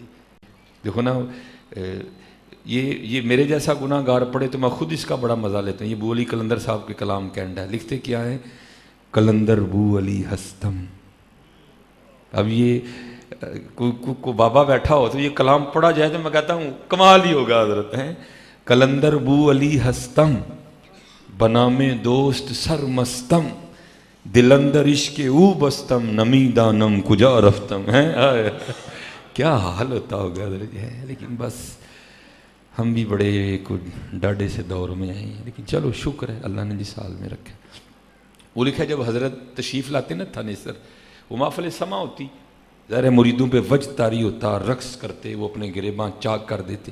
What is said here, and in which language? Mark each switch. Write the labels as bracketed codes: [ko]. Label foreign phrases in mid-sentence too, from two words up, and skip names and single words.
[ur] دیکھو نا, یہ میرے جیسا گناہ گار پڑے تو میں خود اس کا بڑا مزہ لیتا ہوں. یہ بو علی قلندر صاحب کے کلام کینڈ ہے, لکھتے کیا ہے, [fa] قلندر بو علی ہستم. [ur] اب یہ کو بابا بیٹھا ہو تو یہ کلام پڑھا جائے تو میں کہتا ہوں کمال ہی ہوگا حضرت. [fa] ہیں قلندر بو علی ہستم, بنام دوست سر مستم, دلندر عشق او بستم, نمی دانم کجا رفتم. [ur] ہیں کیا حال ہوتا ہوگا حضرت. ہے لیکن بس ہم بھی بڑے کچھ ڈاڈے سے دور میں آئے ہیں, لیکن چلو شکر ہے اللہ نے جس حال میں رکھا. وہ لکھا جب حضرت تشریف لاتے نا تھانیسر, وہ محفل سما ہوتی, ظاہر مریدوں پہ وجد طاری ہوتا, رقص کرتے, وہ اپنے گریباں چاک کر دیتے.